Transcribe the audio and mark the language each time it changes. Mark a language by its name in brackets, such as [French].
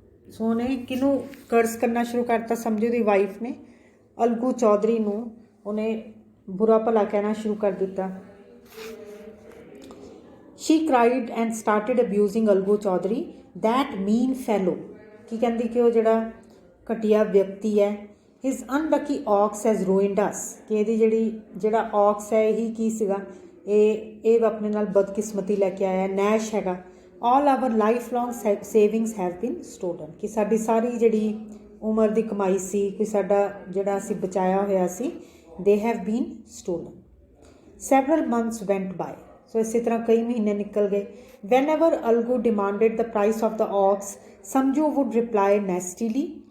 [Punjabi] ਸੋ ਉਹਨੇ ਕਿਹਨੂੰ ਕਰਸ ਕਰਨਾ ਸ਼ੁਰੂ ਕਰਤਾ, ਸਮਝੂ ਦੀ ਵਾਈਫ ਨੇ ਅਲਗੂ ਚੌਧਰੀ ਨੂੰ ਉਹਨੇ ਬੁਰਾ ਭਲਾ ਕਹਿਣਾ ਸ਼ੁਰੂ ਕਰ ਦਿੱਤਾ। [English] She cried and started abusing Algu Chaudhary, that mean fellow। [Punjabi] ਕੀ ਕਹਿੰਦੀ ਕਿ ਉਹ ਜਿਹੜਾ ਘਟੀਆ ਵਿਅਕਤੀ ਹੈ, [English] his unlucky ox has ruined us। [Punjabi] ਕਿ ਇਹਦੀ ਜਿਹੜਾ ox ਹੈ ਇਹੀ ਕੀ ਸੀਗਾ, ਇਹ ਆਪਣੇ ਨਾਲ ਬਦਕਿਸਮਤੀ ਲੈ ਕੇ ਆਇਆ, ਨੈਸ਼ ਹੈਗਾ। [English] all our lifelong savings have been stolen। [Punjabi] ਕਿ ਸਾਡੀ ਸਾਰੀ ਜਿਹੜੀ ਉਮਰ ਦੀ ਕਮਾਈ ਸੀ, ਕੋਈ ਸਾਡਾ ਜਿਹੜਾ ਅਸੀਂ ਬਚਾਇਆ ਹੋਇਆ ਸੀ, [English] they have been stolen। several months went by। [Punjabi] ਸੋ ਇਸੇ ਤਰ੍ਹਾਂ ਕਈ ਮਹੀਨੇ ਨਿਕਲ ਗਏ। [English] Whenever Algu demanded the price of the oxen, Samjhu would reply nastily.